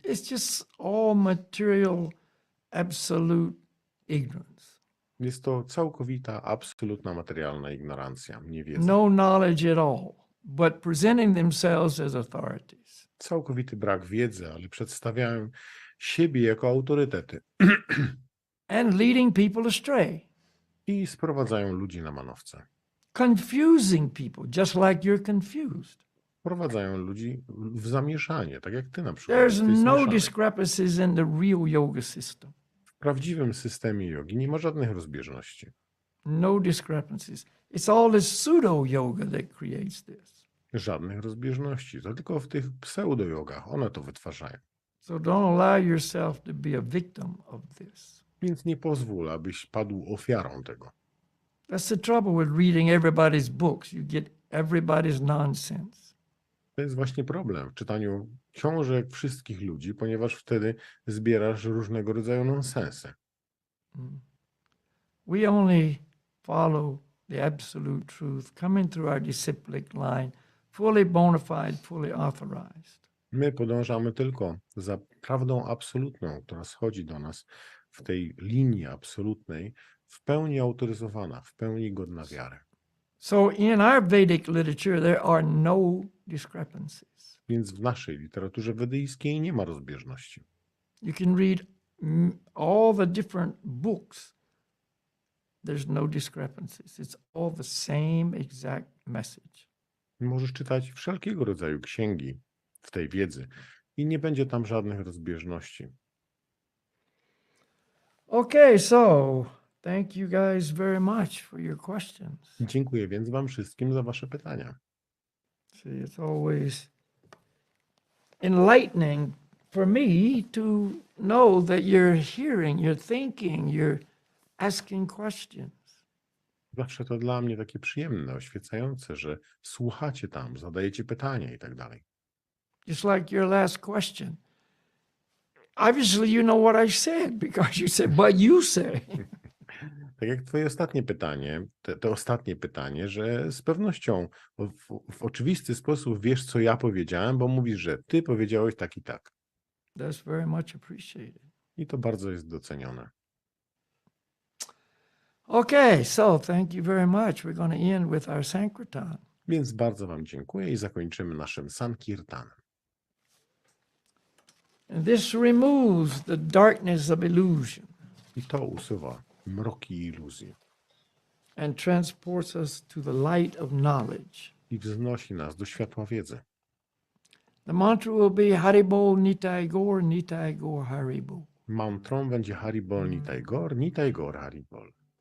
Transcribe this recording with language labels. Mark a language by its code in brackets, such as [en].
[en] It's just all material, absolute ignorance. [pl] Jest to całkowita, absolutna materialna ignorancja, niewiedza. [en] No knowledge at all, but presenting themselves as authorities. [pl] Całkowity brak wiedzy, ale przedstawiają siebie jako autorytety. [en] And leading people astray. [pl] I sprowadzają ludzi na manowce. [en] Confusing people, just like you're confused. [pl] Wprowadzają ludzi w zamieszanie, tak jak ty na przykład. [en] There's [pl] jesteś [en] no [pl] zmieszany. [en] discrepancies in the real yoga system. [pl] W prawdziwym systemie jogi nie ma żadnych rozbieżności. [en] No discrepancies. It's all this pseudo yoga that creates this. [pl] Żadnych rozbieżności. To tylko w tych pseudo-jogach one to wytwarzają. [en] So don't allow yourself to be a victim of this. [pl] Więc nie pozwól, abyś padł ofiarą tego. [en] That's the trouble with reading everybody's books. You get everybody's nonsense. [pl] To jest właśnie problem w czytaniu książek wszystkich ludzi, ponieważ wtedy zbierasz różnego rodzaju nonsensy. [en] We only follow the absolute truth coming through our disciplic line, fully bona fide, fully authorized. [pl] My podążamy tylko za prawdą absolutną, która schodzi do nas w tej linii absolutnej, w pełni autoryzowana, w pełni godna wiary. [en] So in our Vedic literature, there are no discrepancies. [pl] Więc w naszej literaturze wedyjskiej nie ma rozbieżności. [en] You can read all the different books. There's no discrepancies. It's all the same exact message. [pl] Możesz czytać wszelkiego rodzaju księgi w tej wiedzy i nie będzie tam żadnych rozbieżności. [en] Okay, so thank you guys very much for your questions. [pl] Dziękuję więc Wam wszystkim za Wasze pytania. [en] See, it's always enlightening for me to know that you're hearing, you're thinking, you're asking questions. [pl] Zawsze to dla mnie takie przyjemne, oświecające, że słuchacie tam, zadajecie pytania i tak dalej. [en] Just like your last question. Obviously, you know what I said because you said, but you say. [pl] Tak jak Twoje ostatnie pytanie, to ostatnie pytanie, że z pewnością w oczywisty sposób wiesz, co ja powiedziałem, bo mówisz, że Ty powiedziałeś tak i tak. [en] That's very much appreciated. [pl] I to bardzo jest docenione. [en] Okay, so thank you very much. We're going to end with our Sankirtan. [pl] Więc bardzo Wam dziękuję i zakończymy naszym Sankirtanem. [en] And this removes the darkness of illusion [pl] I to usuwa mroki iluzji [en] and transports us to the light of knowledge. [pl] i wznosi nas do światła wiedzy. [en] The mantra will be Haribol Nitai Gaur, Nitai Gaur Haribol. [pl] Mantrą będzie Haribol Nitai Gaur Haribol.